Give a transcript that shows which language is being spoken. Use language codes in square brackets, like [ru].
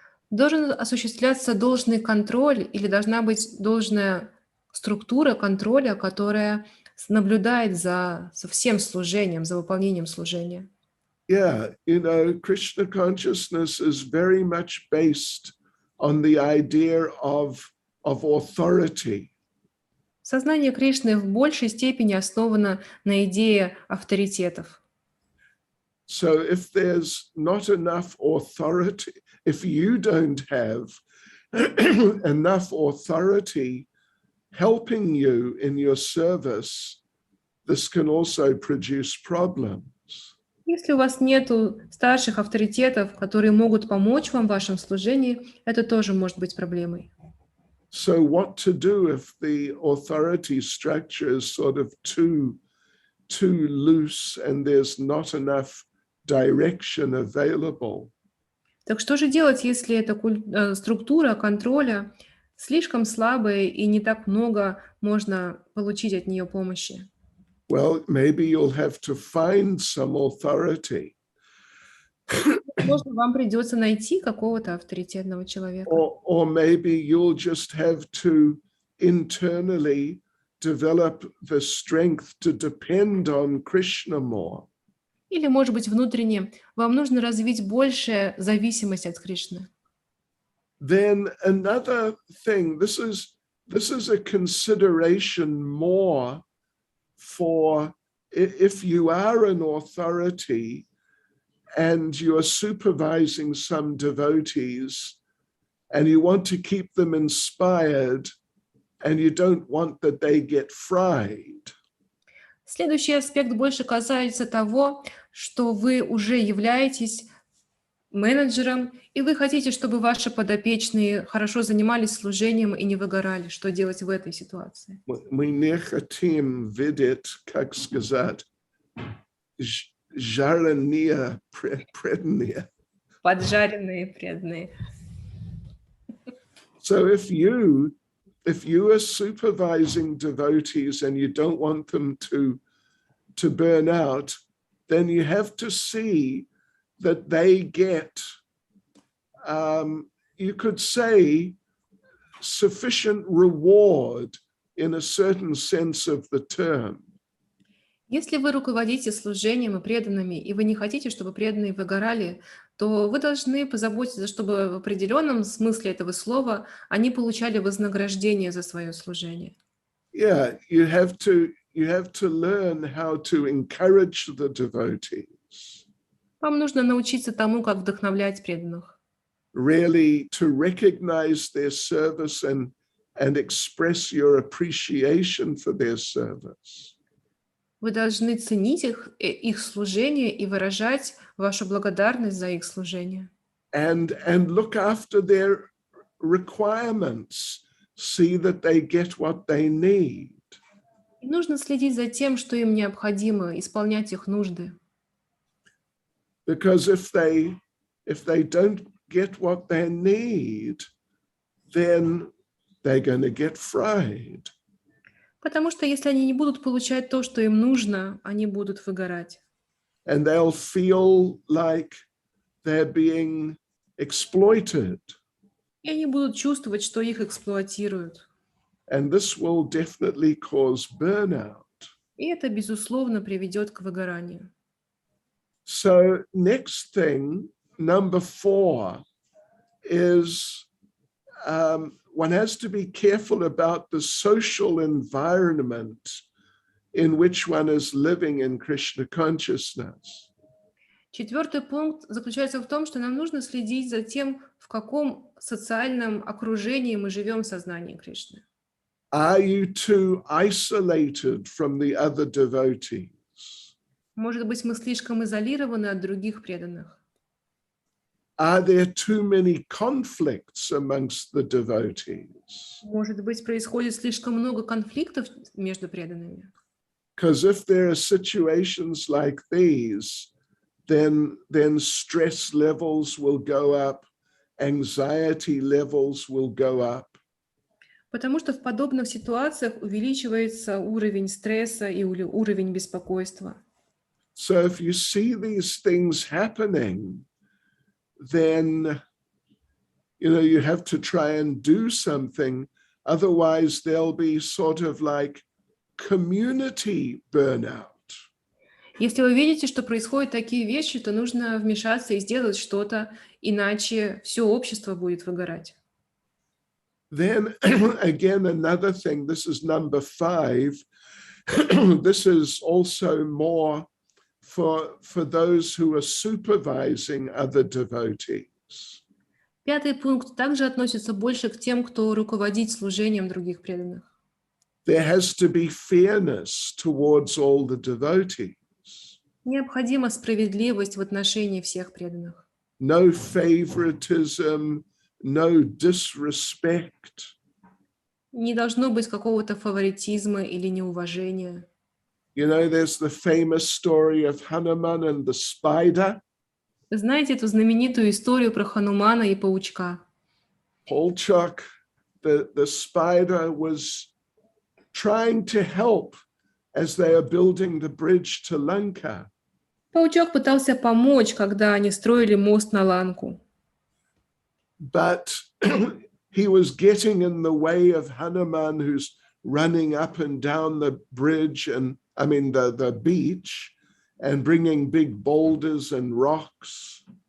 [ru] Должен осуществляться должный контроль или должна быть должная структура контроля, которая наблюдает за всем служением, за выполнением служения. [en] Yeah, Krishna consciousness is very much based on the idea of authority. [ru] Сознание Кришны в большей степени основано на идее авторитетов. [en] So if there's not enough authority, if you don't have enough authority helping you in your service, this can also produce problems. [ru] Если у вас нету старших авторитетов, которые могут помочь вам в вашем служении, это тоже может быть проблемой. [en] So what to do if the authority structure is sort of too loose and there's not enough direction available? [ru] Так что же делать, если эта структура контроля слишком слабая и не так много можно получить от нее помощи? [en] Well, maybe you'll have to find some authority. [ru] Возможно, вам придется найти какого-то авторитетного человека. [en] Or maybe you'll just have to internally develop the strength to depend on Krishna more. [ru] Или, может быть, внутренне вам нужно развить большую зависимость от Кришны. [en] Then another thing, this is a consideration more for if you are an authority and you are supervising some devotees and you want to keep them inspired and you don't want that they get fried. [ru] Следующий аспект больше касается того, что вы уже являетесь менеджером, и вы хотите, чтобы ваши подопечные хорошо занимались служением и не выгорали. Что делать в этой ситуации? Мы не хотим видеть, как сказать, жареные преданные. Поджаренные преданные. [en] So if you are supervising devotees and you don't want them to burn out, then you have to see that they get, you could say, sufficient reward in a certain sense of the term. [ru] Если вы руководите служением и преданными, и вы не хотите, чтобы преданные выгорали, то вы должны позаботиться, чтобы в определенном смысле этого слова они получали вознаграждение за свое служение. [en] Yeah, you have to learn how to encourage the devotees, [ru] Вам нужно научиться тому, как вдохновлять преданных, [en] really to recognize their service and express your appreciation for their service. [ru] Вы должны ценить их служение и выражать вашу благодарность за их служение. [en] And look after their requirements, see that they get what they need. [ru] И нужно следить за тем, что им необходимо, исполнять их нужды. [en] Because if they don't get what they need, then they're going to get fried. [ru] Потому что если они не будут получать то, что им нужно, они будут выгорать. [en] And they'll feel like they're being exploited. [ru] И они будут чувствовать, что их эксплуатируют. [en] And this will definitely cause burnout. [ru] И это, безусловно, приведет к выгоранию. [en] So next thing, number 4, is one has to be careful about the social environment in which one is living in Krishna consciousness. [ru] 4-й пункт заключается в том, что нам нужно следить за тем, в каком социальном окружении мы живем в сознании Кришны. [en] Are you too isolated from the other devotees? [ru] Может быть, мы слишком изолированы от других преданных? [en] Are there too many conflicts amongst the devotees? [ru] Может быть, происходит слишком много конфликтов между преданными? [en] Because if there are situations like these, then stress levels will go up, anxiety levels will go up. [ru] Потому что в подобных ситуациях увеличивается уровень стресса и уровень беспокойства. [en] So if you see these things happening, then you have to try and do something. Otherwise, there'll be sort of like community burnout. [ru] Если вы видите, что происходят такие вещи, то нужно вмешаться и сделать что-то, иначе все общество будет выгорать. [en] Then again, another thing, this is number 5. This is also more for those who are supervising other devotees. [ru] 5-й пункт также относится больше к тем, кто руководит служением других преданных. [en] There has to be fairness towards all the devotees. [ru] Необходима справедливость в отношении всех преданных. [en] No favoritism, no disrespect. [ru] Не должно быть какого-то фаворитизма или неуважения. [en] There's the famous story of Hanuman and the spider. [ru] Вы знаете эту знаменитую историю про Ханумана и паучка? [en] Polchak, the spider, was trying to help as they are building the bridge to Lanka. [ru] Паучок пытался помочь, когда они строили мост на Ланку. [en] But he was getting in the way of Hanuman, who's running up and down the bridge, and the beach, and bringing big boulders and rocks.